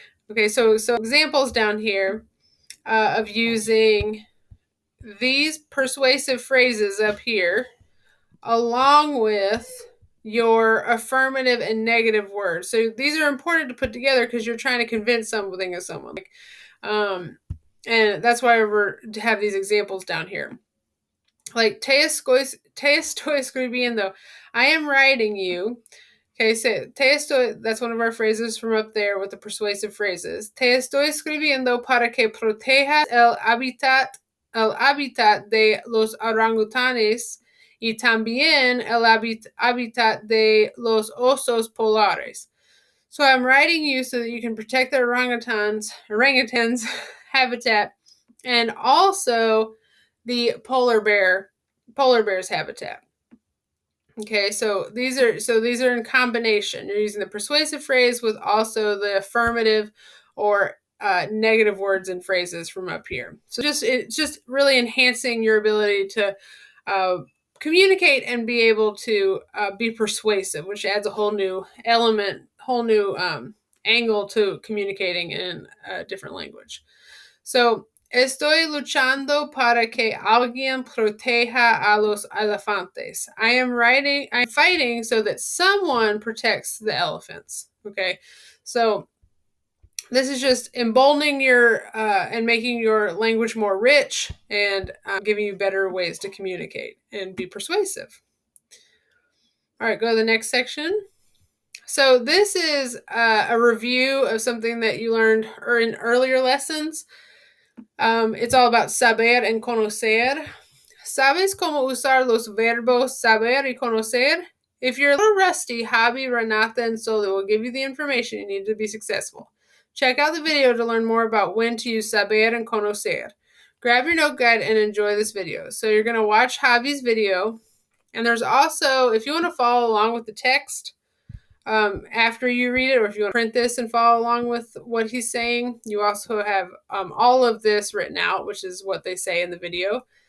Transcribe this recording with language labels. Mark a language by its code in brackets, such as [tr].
[en] Okay, so examples down here of using these persuasive phrases up here along with your affirmative and negative words. So these are important to put together because you're trying to convince something of someone. And that's why we're to have these examples down here. Like [es] te estoy escribiendo. [en] I am writing you. Okay, so te estoy, that's one of our phrases from up there with the persuasive phrases. [es] Te estoy escribiendo para que protejas el hábitat de los orangutanes y también el hábitat de los osos polares. [en] So I'm writing you so that you can protect the orangutans habitat and also the polar bear's habitat. Okay, so these are in combination. You're using the persuasive phrase with also the affirmative or negative words and phrases from up here. So it's just really enhancing your ability to communicate and be able to be persuasive, which adds a whole new element, angle to communicating in a different language. So [es] estoy luchando para que alguien proteja a los elefantes. [en] I'm fighting so that someone protects the elephants. Okay, so this is just emboldening your and making your language more rich and giving you better ways to communicate and be persuasive. All right, go to the next section. So this is a review of something that you learned in earlier lessons. It's all about saber and conocer. [es] ¿Sabes cómo usar los verbos saber y conocer? [en] If you're a little rusty, Javi, Renata, and Solo will give you the information you need to be successful. Check out the video to learn more about when to use saber and conocer. grab your note guide and enjoy this video. So you're going to watch Javi's video. And there's also, if you want to follow along with the text after you read it, or if you want to print this and follow along with what he's saying, you also have all of this written out, which is what they say in the video.